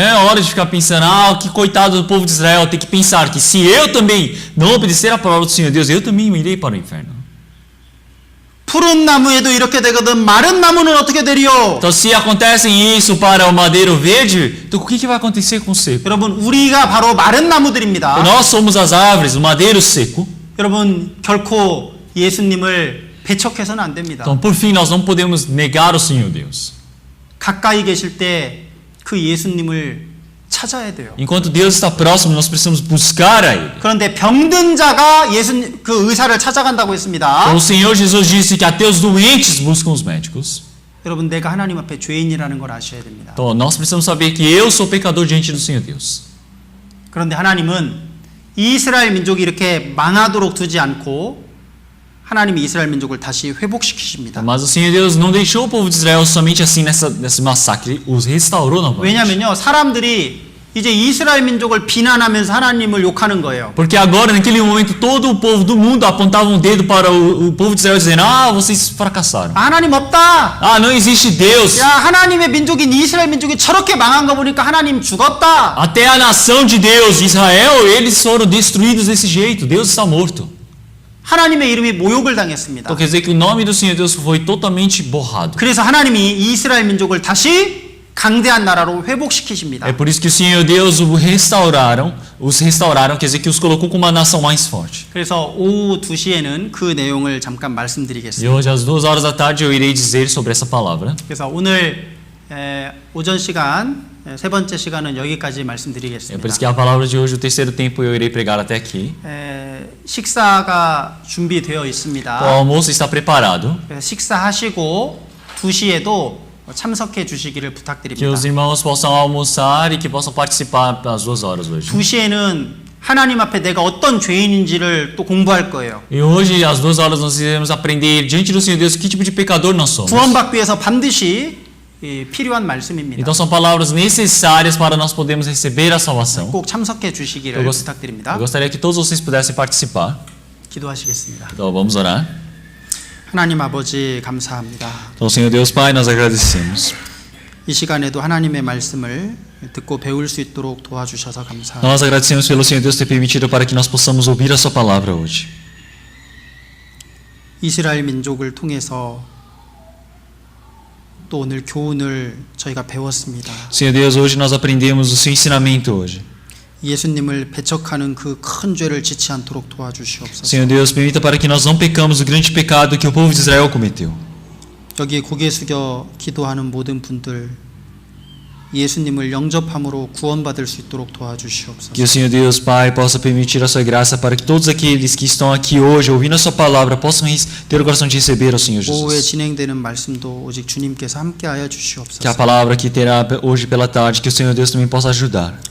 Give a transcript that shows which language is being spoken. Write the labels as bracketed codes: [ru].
[pt] Não é hora de ficar pensando, que coitado do povo de Israel, tem que pensar que se eu também não obedecer a palavra do Senhor Deus, eu também irei para o inferno. [ko] 푸른 나무에도 이렇게 되거든 마른 나무는 어떻게 되리요? [pt] Então se acontece isso para o madeiro verde, então o que vai acontecer com o seco? [ko] 여러분, 우리가 바로 마른 나무들입니다. [pt] Nós somos as árvores, o madeiro seco. [ko] 여러분, 결코 예수님을 배척해서는 안 됩니다. [pt] Então por fim nós não podemos negar o Senhor Deus. [ko] 가까이 계실 때 그 예수님을 찾아야 돼요. [pt] Enquanto Deus está próximo, nós precisamos buscar a Ele. [ko] 그런데 병든 자가 예수님 그 의사를 찾아간다고 했습니다. [pt] Então, o Senhor Jesus disse que até os doentes buscam os médicos. [ko] 여러분, 내가 하나님 앞에 죄인이라는 걸 아셔야 됩니다. [pt] Então nós precisamos saber que eu sou pecador diante do Senhor Deus. [ko] 그런데 하나님은 이스라엘 민족이 이렇게 망하도록 두지 않고 하나님이 이스라엘 민족을 다시 회복시키십니다. [pt] Mas o Senhor Deus não deixou o povo de Israel somente assim nesse massacre, os restaurou novamente. [ko] 왜냐면요, 사람들이 이제 이스라엘 민족을 비난하면서 하나님을 욕하는 거예요. [pt] Porque agora, naquele momento, todo o povo do mundo apontava um dedo para o povo de Israel dizendo: ah, vocês fracassaram. [ko] 하나님 없다. [pt] Ah, não existe Deus. [ko] 야, 하나님의 민족인 이스라엘 민족이 저렇게 망한 거 보니까 하나님 죽었다. [pt] Até a nação de Deus, Israel, eles foram destruídos desse jeito. Deus está morto. [ko] 하나님의 이름이 모욕을 당했습니다. [pt] Então quer dizer que o nome do Senhor Deus foi totalmente borrado. [ko] 그래서 하나님이 이스라엘 민족을 다시 강대한 나라로 회복시키십니다. [pt] É por isso que o Senhor Deus os restauraram, quer dizer que os colocou como uma nação mais forte. [ko] 그래서 오후 2시에는 그 내용을 잠깐 [pt] E [ko] 말씀드리겠습니다. [pt] hoje às 2 horas da tarde eu irei dizer sobre essa palavra. [ko] 그래서 오늘 오전 시간 세 번째 시간은 여기까지 [pt] É por [ko] 말씀드리겠습니다. [pt] isso que a palavra de hoje, o terceiro tempo, eu irei pregar até aqui. [ko] 식사가 준비되어 [pt] O [ko] 있습니다. [pt] almoço está preparado. [ko] 그래서 식사하시고 2시에도 참석해 주시기를 [pt] Que [ko] 부탁드립니다. [pt] os irmãos possam almoçar e que possam participar às 2 horas hoje. [ko] 2시에는 하나님 앞에 내가 어떤 죄인인지를 또 공부할 거예요. [pt] E hoje, às 2 horas, nós iremos aprender diante do Senhor Deus que tipo de pecador nós somos. [ko] 구원받기 위해서 반드시 필요한 말씀입니다. [pt] Então são palavras necessárias para nós podermos receber a salvação. [ko] 꼭 참석해 주시기를 [pt] Eu [ko] 부탁드립니다. [pt] gostaria que todos vocês pudessem participar. [ko] 기도하시겠습니다. [pt] Então vamos orar. [ko] 하나님 아버지 감사합니다. [pt] Então, Senhor Deus Pai, nós agradecemos. [ko] 이 시간에도 하나님의 말씀을 듣고 배울 수 있도록 도와주셔서 감사합니다. [pt] Nós agradecemos pelo Senhor Deus ter permitido para que nós possamos ouvir a sua palavra hoje. [ko] 이스라엘 민족을 통해서 또 오늘 교훈을 저희가 배웠습니다. [pt] Senhor Deus, hoje nós aprendemos o seu ensinamento hoje. [ko] 예수님을 배척하는 그 큰 죄를 짓지 않도록 도와주시옵소서. [pt] Senhor Deus, permita para que nós não pecamos o grande pecado que o povo de Israel cometeu. [ko] 여기 고개 숙여 기도하는 모든 분들 예수님을 영접함으로 구원받을 수 있도록 도와주시옵소서. [pt] Que o Senhor Deus Pai possa permitir a sua graça para que todos aqueles que estão aqui hoje ouvindo a sua palavra possam ter o coração de receber ao Senhor [ko] 오후에 [pt] Jesus. [ko] 진행되는 말씀도 오직 주님께서 함께하여 주시옵소서. [pt] palavra que terá hoje pela tarde, que o Senhor Deus também possa ajudar.